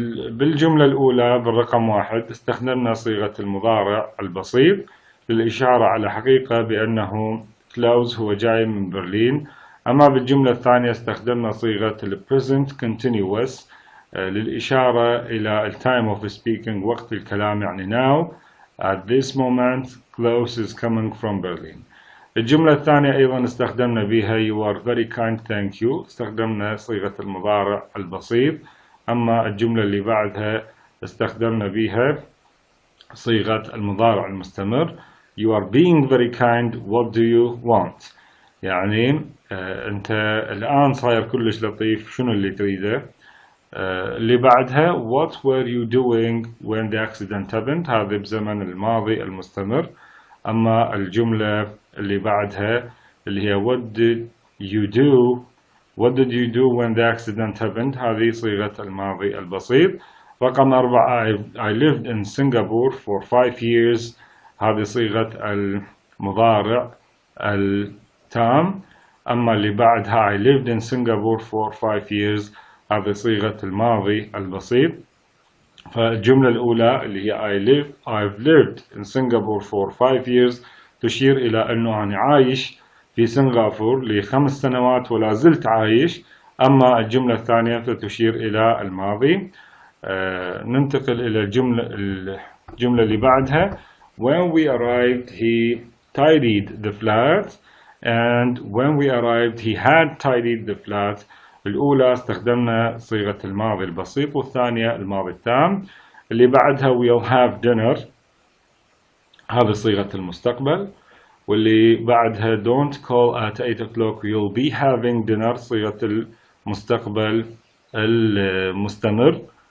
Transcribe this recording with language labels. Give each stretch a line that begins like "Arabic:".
Arabic: بالجملة الأولى بالرقم 1 استخدمنا صيغة المضارع البسيط للإشارة على حقيقة بأنه كلاوز هو جاي من برلين. أما بالجملة الثانية استخدمنا صيغة
English: present continuous
Arabic: للإشارة إلى
English: time of speaking
Arabic: وقت الكلام، يعني
English: now at this moment Klaus is coming from Berlin.
Arabic: الجملة الثانية أيضا استخدمنا بها
English: you are very kind thank you،
Arabic: استخدمنا صيغة المضارع البسيط. أما الجملة اللي بعدها استخدمنا بها صيغة المضارع المستمر
English: you are being very kind what do you want،
Arabic: يعني أنت الآن صاير كلش لطيف شنو اللي تريده. اللي بعدها
English: what were you doing when the accident happened،
Arabic: هذا بزمن الماضي المستمر. أما الجملة اللي بعدها اللي هي
English: what did you do when the accident happened،
Arabic: هذه صيغة الماضي البسيط.
English: رقم 4 I lived in Singapore for 5 years،
Arabic: هذه صيغة المضارع التام. أما اللي بعدها
English: I lived in Singapore for 5 years،
Arabic: هذه صيغة الماضي البسيط. فالجملة الأولى اللي هي
English: I've lived in Singapore for 5 years
Arabic: تشير إلى أنه أنا عايش في سنغافورة ل5 سنوات ولا زلت عايش. أما الجملة الثانية فتشير إلى الماضي. ننتقل إلى الجملة اللي بعدها
English: when we arrived he tidied the flat، and when we arrived he had tidied the flat.
Arabic: الأولى استخدمنا صيغة الماضي البسيط، والثانية الماضي التام. اللي بعدها
English: we'll have dinner
Arabic: هذه صيغة المستقبل. واللي بعدها
English: don't call at 8 o'clock you'll be having dinner،
Arabic: صيغة المستقبل المستمر.